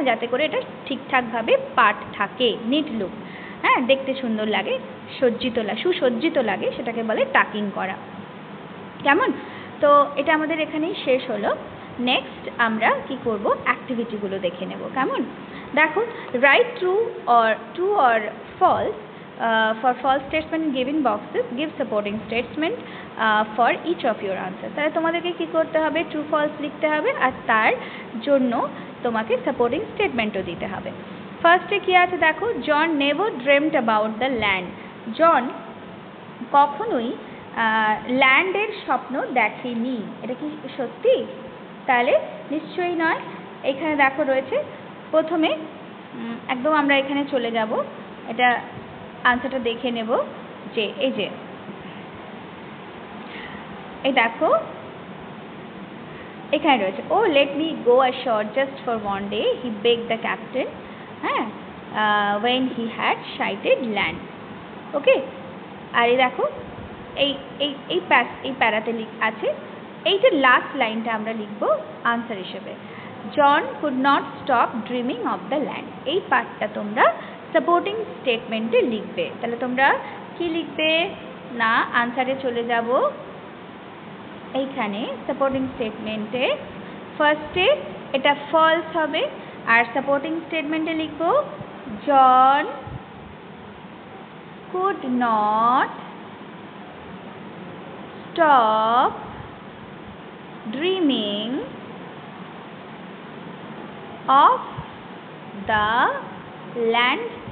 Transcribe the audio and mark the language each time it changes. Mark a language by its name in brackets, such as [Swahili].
[Bangla] যাতে করে এটা ঠিকঠাকভাবে পাট থাকে, [English] neat look, [Bangla] হ্যাঁ, দেখতে সুন্দর লাগে, সুসজ্জিত লাগে, সেটাকে বলে টাকিং করা। কেমন? তো এটা আমাদের এখানেই শেষ হলো। নেক্সট আমরা কি করব, অ্যাক্টিভিটিগুলো দেখে নেব। কেমন? [English] দেখো, right true or false for false statement in given boxes, give supporting statement for each of your answers. [Bangla] তাহলে তোমাদেরকে কি করতে হবে, ট্রু ফলস লিখতে হবে আর তার জন্য তোমাকে সাপোর্টিং স্টেটমেন্টও দিতে হবে। ফার্স্টে কি আছে দেখো, [English] John never dreamed about the land. [Bangla] জন কখনোই ল্যান্ডের স্বপ্ন দেখেনি। এটা কি সত্যি? তাহলে নিশ্চয়ই নয়। এখানে দেখো রয়েছে, প্রথমে একদম আমরা এখানে চলে যাব, এটা আনসারটা দেখে নেব। যে এই দেখো এখানে রয়েছে, [English] Oh let me go ashore just for one day he begged the captain, হ্যাঁ, when he had sighted land. [Bangla] ওকে, আর এই দেখো এই এই এই প্যারাতে আছে, এইটার লাস্ট লাইনটা আমরা লিখব আনসার হিসেবে, [English] John could not stop dreaming of the land. [Bangla] এই পার্টটা তোমরা সাপোর্টিং স্টেটমেন্টে লিখবে। তাহলে তোমরা কি লিখবে না, আনসারে চলে যাব, এইখানে সাপোর্টিং স্টেটমেন্টে ফার্স্টে এটা ফলস হবে, আর সাপোর্টিং স্টেটমেন্টে লিখব [English] John could not stop dreaming of the land.